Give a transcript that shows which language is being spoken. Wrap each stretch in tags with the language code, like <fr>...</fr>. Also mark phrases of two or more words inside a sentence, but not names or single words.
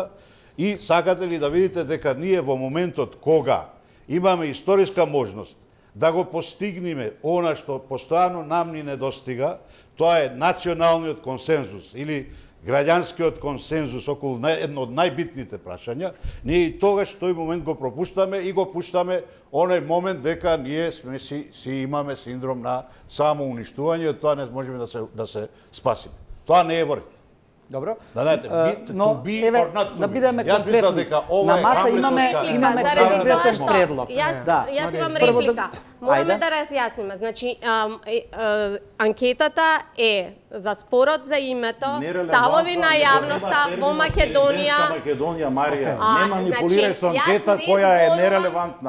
<mk>И сакате ли да видите дека ние во моментот кога имаме историска можност да го постигнеме она што постојано нам ни недостига, тоа е националниот консензус или граѓанскиот консензус околу едно од најбитните прашања, ние и тогаш тој момент го пропуштаме и го пуштаме оној момент дека ние си имаме синдром на самоуништување, тоа не можеме да се спасиме. Тоа не е во ред. Добро. Да знаете,</mk> <en>to be or not to be.</en> <mk>Јас мислам дека ова е маса имаме конкретен предлог. Јас имам реплика. Мораме да разјасниме. Значи, анкетата е за спорот за името, ставови на јавноста во Македонија. Македонија, Марија, не манипулирај со анкета која е нерелевантна.</mk>